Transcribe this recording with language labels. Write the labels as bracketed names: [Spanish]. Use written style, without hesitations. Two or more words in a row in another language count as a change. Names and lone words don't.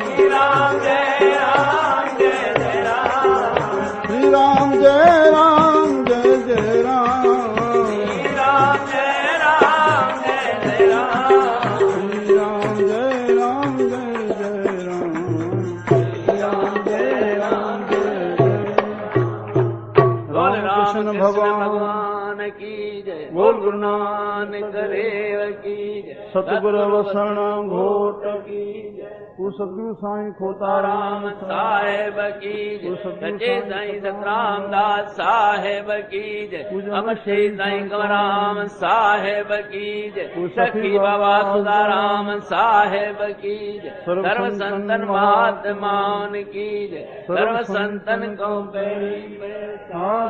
[Hindi] श्री राम जय राम जय जय राम श्री राम जय राम जय जय राम श्री राम जय राम जय बोल राम कृष्ण भगवान भगवान की जय बोल गुरु नानक देव की जय सतगुरु वसण घोट की सतगुरु साईं खोताराम राम साहेब की जय सचे साईं सतराम दास साहेब की जय अमर श्री साईं कमराम साहेब की जय सखी बाबा सुदाराम साहेब की जय सर्व संतन महात्माओं की जय सर्व संतन को